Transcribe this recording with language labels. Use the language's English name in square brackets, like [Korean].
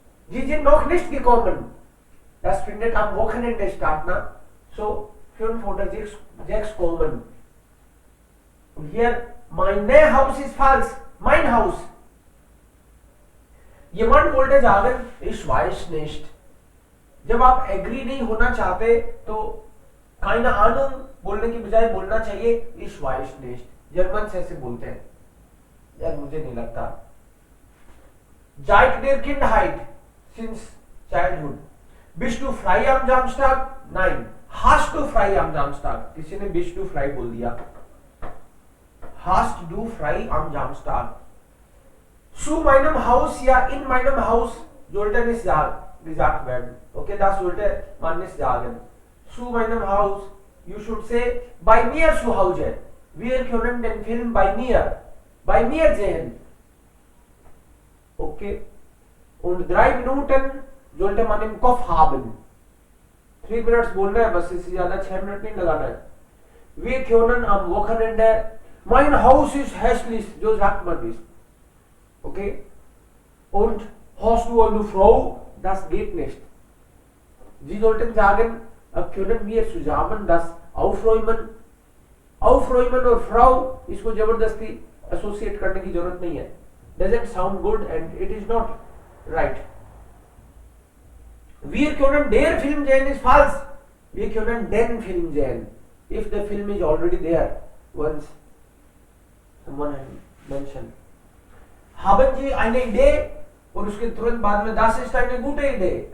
[German] Sie sind noch nicht gekommen. Das findet am Wochenende statt. Ne? So 5 oder 6 kommen. Und hier, mein Haus ist falsch. Mein Haus. Jemand wollte sagen, ich weiß nicht. [Hindi] जब आप agree नहीं होना चाहते तो [German] keine Ahnung [Hindi] बोलने की बजाय बोलना चाहिए [German] ich weiß nicht. [Hindi] जर्मन से ऐसे बोलते हैं. यार मुझे नहीं लगता. [German] Seit der Kindheit, [English] since childhood. [German] Bist du frei am Samstag? Nein. Hast du frei am Samstag? [Hindi] किसी ने [German] bist du frei [Hindi] बोल दिया. [German] Hast du frei am Samstag? Zu meinem Haus, ja in meinem Haus sollte nicht gesagt werden. Okay, das sollte man nicht sagen. Zu meinem Haus, [English] you should say [German] bei mir zu Hause. Wir können den Film bei mir sehen. Okay. Und 3 Minuten sollte man im Kopf haben. [English] 3 minutes [Hindi] बोलना है बस, इससे ज्यादा 6 minute नहीं लगाना है. [German] Wir können am Wochenende, mein Haus ist hässlich, so sagt man das. Okay? Und hast du eine Frau? Das geht nicht. Sie sollten sagen, können wir zusammen das aufräumen? [Hindi] Aufräumen और Frau, इसको जबरदस्ती associate करने की जरूरत नहीं है. [English] Doesn't sound good and it is not right. [German] Wir können der Film sehen ist falsch. Wir können den Film sehen. [English] If the film is already there, once someone had mentioned. [German] Haben Sie eine Idee? [Hindi] और उसके तुरंत बाद में [German] das ist eine gute Idee.